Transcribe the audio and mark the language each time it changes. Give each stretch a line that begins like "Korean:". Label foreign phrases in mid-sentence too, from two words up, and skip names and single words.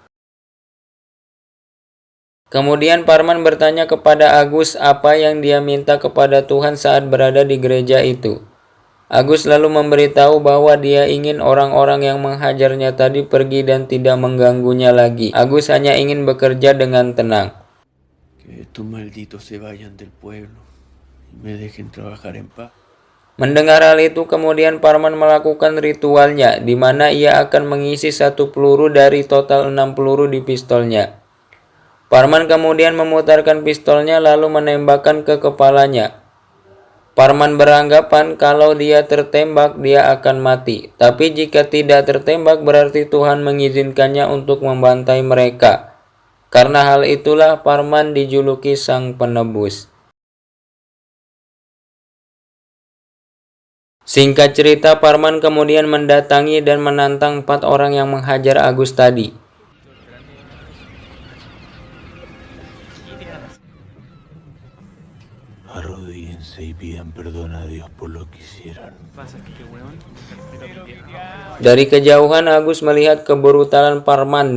Indonesian: Kemudian Parman bertanya kepada Agus apa yang dia minta kepada Tuhan saat berada di gereja itu. Agus lalu memberitahu bahwa dia ingin orang-orang yang menghajarnya tadi pergi dan tidak mengganggunya lagi. Agus hanya ingin bekerja dengan tenang.
Spanish: Que estos malditos se vayan del pueblo y me dejen trabajar en paz.
Indonesian: Mendengar hal itu, kemudian Parman melakukan ritualnya, di mana ia akan mengisi 1 peluru dari total 6 peluru di pistolnya. Parman kemudian memutarkan pistolnya lalu menembakkan ke kepalanya. Parman beranggapan kalau dia tertembak, dia akan mati. Tapi jika tidak tertembak, berarti Tuhan mengizinkannya untuk membantai mereka. Karena hal itulah Parman dijuluki Sang Penebus. Singkat cerita, Parman kemudian mendatangi dan menantang 4 orang yang menghajar Agus tadi.
Spanish: Arrodíllense y pidan perdón a Dios por lo que hicieron.
Indonesian: Dari kejauhan Agus melihat kebrutalan Parman.